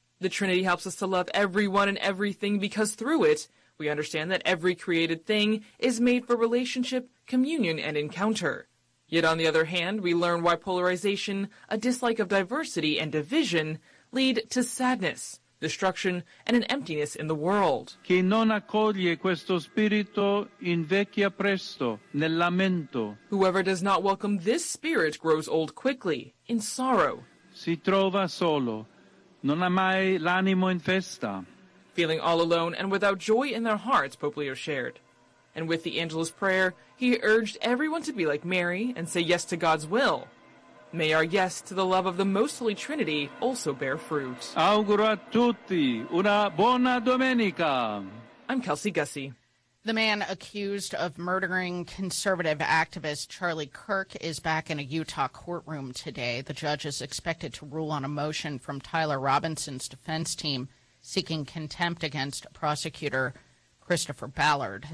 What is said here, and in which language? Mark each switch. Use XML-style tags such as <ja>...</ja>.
<en>The Trinity helps us to love everyone and everything because through it, we understand that every created thing is made for relationship, communion, and encounter. Yet on the other hand, we learn why polarization, a dislike of diversity and division, lead to sadness, destruction, and an emptiness in the world.</en> <it>Chi non accoglie questo spirito invecchia presto nel lamento.</it> <en>Whoever does not welcome this spirit grows old quickly, in sorrow.</en> <it>Si trova solo, non ha mai l'animo in festa.</it> <en>Feeling all alone and without joy in their hearts, Pope Leo shared. And with the Angelus prayer, he urged everyone to be like Mary and say yes to God's will. May our yes to the love of the Most Holy Trinity also bear fruit.</en> <it>Auguro a tutti una buona domenica.</it> <en>I'm Kelsey Gussie. The man accused of murdering conservative activist Charlie Kirk is back in a Utah courtroom today. The judge is expected to rule on a motion from Tyler Robinson's defense team seeking contempt against prosecutor Christopher Ballard.</en>